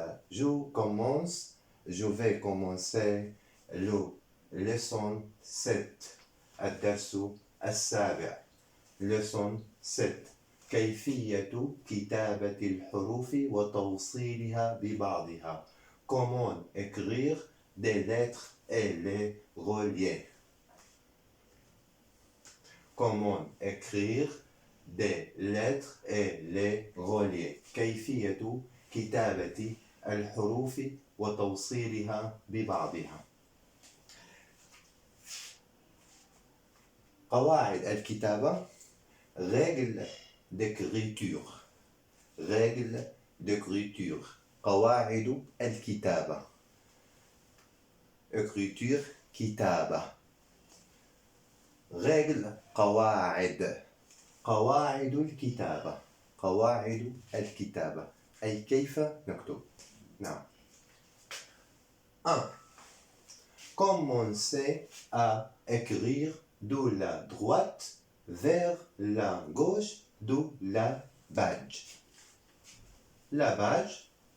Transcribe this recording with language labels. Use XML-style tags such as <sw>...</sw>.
<fr>Je vais commencer le leçon 7,</fr> <ar>الدرس السابع. leçon 7، كيفية كتابة الحروف وتوصيلها ببعضها.</ar> <fr>Comment écrire des lettres et les relier. Comment écrire des lettres et les relier.</fr> <ar>كيفية كتابة الحروف وتوصيلها ببعضها. قواعد الكتابة.</ar> <fr>règles d'écriture. règles d'écriture.</fr> <ar>قواعد الكتابة.</ar> <fr>écriture كتابة. règles قواعد.</fr> <ar>قواعد الكتابة. قواعد الكتابة أي كيف نكتب. نعم. 1.</ar> <fr>Commencez à écrire de la droite vers la gauche de la page. La page.</fr>